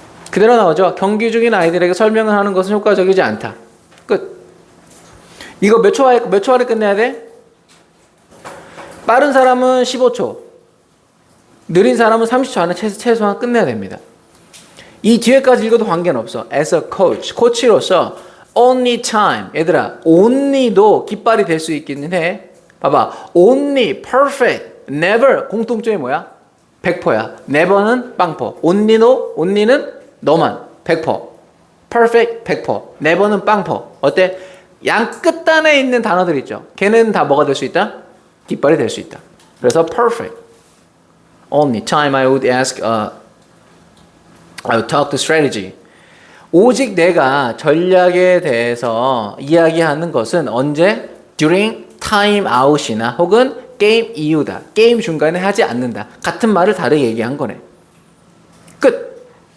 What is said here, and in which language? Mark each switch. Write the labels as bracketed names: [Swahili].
[Korean] 그대로 나오죠. 경기 중인 아이들에게 설명을 하는 것은 효과적이지 않다. 끝. 이거 몇 초 안에 끝내야 돼? 빠른 사람은 15초. 느린 사람은 30초 안에 최소한 끝내야 됩니다. 이 뒤에까지 읽어도 관계는 없어. [English] As a coach, [Korean] 코치로서 [English] only time. [Korean] 얘들아, only도 깃발이 될 수 있기는 해. 봐봐. only, perfect, never 공통점이 뭐야? 100%야. never는 빵퍼. only는 너만 100%. perfect 100%. never는 빵퍼. 어때? 양 끝단에 있는 단어들 있죠. 걔는 다 뭐가 될 수 있다? 깃발이 될 수 있다. 그래서 perfect. [English] Only time I would ask, I would talk to strategy. [Korean] 오직 내가 전략에 대해서 이야기하는 것은 언제? [English] During time out [Korean] 이나 혹은 게임 이후다. 게임 중간에 하지 않는다. 같은 말을 다르게 얘기한 거네. 끝.